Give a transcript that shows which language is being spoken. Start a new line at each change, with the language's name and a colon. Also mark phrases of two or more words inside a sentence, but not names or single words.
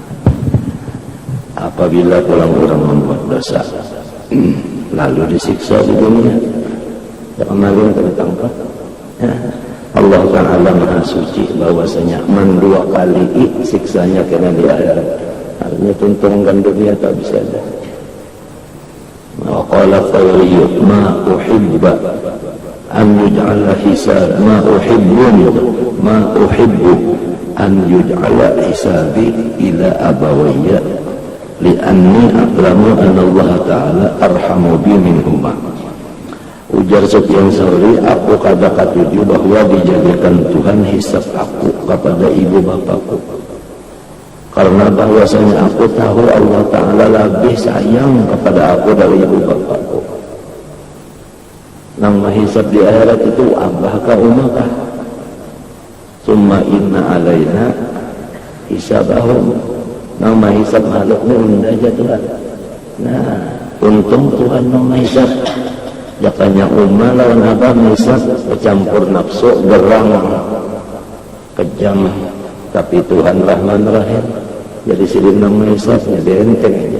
Indonesian: Apabila orang membuat dosa, lalu disiksa di dunia, ya kembali tertangkap. Ya. Allah Ta'ala maha suci bahwasanya dua kali siksanya kena di akhirat. Artinya tuntungan dunia tak bisa ada.
Arabic: وقال الثوري ما أحب أن يجعل حساب ما أحب أن يجعل حسابي إلى أبوي لأني أعلم أن الله تعالى أرحم بي منهما.
Banjar: Ujar Sufyan Tsauri, aku kada katuju bahwa dijadikan Tuhan hisab aku kepada ibu bapakku, karena bahwasanya aku tahu Allah Ta'ala lebih sayang kepada aku dari ibu bapakku. Nang mahisab di akhirat itu abah kah umakah?
Arabic: ثم إن علينا حسابهم.
Banjar: Nang mahisab makhluknya unda aja Tuhan. Nah, untung Tuhan nang mahisab. Jakanya umah lawan abah mahisab bercampur nafsu, gerang, kejam. Tapi Tuhan Rahman Rahim, jadi silin nang mahisabnya dienteng aja.